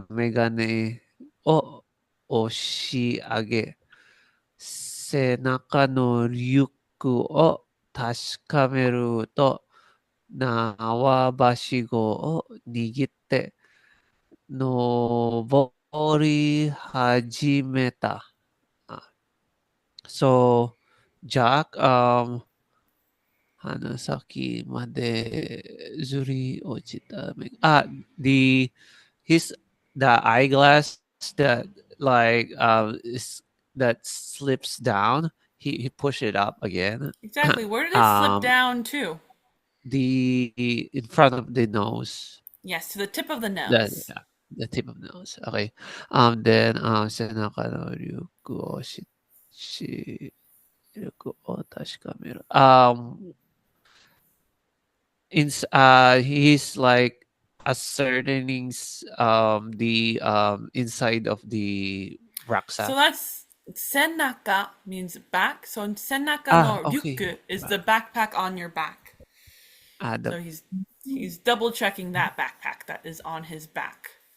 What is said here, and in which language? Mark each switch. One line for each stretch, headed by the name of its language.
Japanese: ガネを押し上げ、背中のリュックを確かめると、縄ばしごを握って、登り始めた。
English: So, Jack
Japanese: 鼻先までずり落ちた目。
English: the eyeglass that like that slips down. He pushed it up again. Exactly. Where did it slip Um, down to? in front of the nose. Yes, to the tip of the The nose. yeah, the tip of the nose. Okay. Then
Japanese: 背中のリュックをリュックを確かめる。
English: He's like ascertaining the inside of the rucksack. So that's senaka means back. So senaka no Okay. ryuku is the backpack on your back. So he's double checking that backpack that is on his back.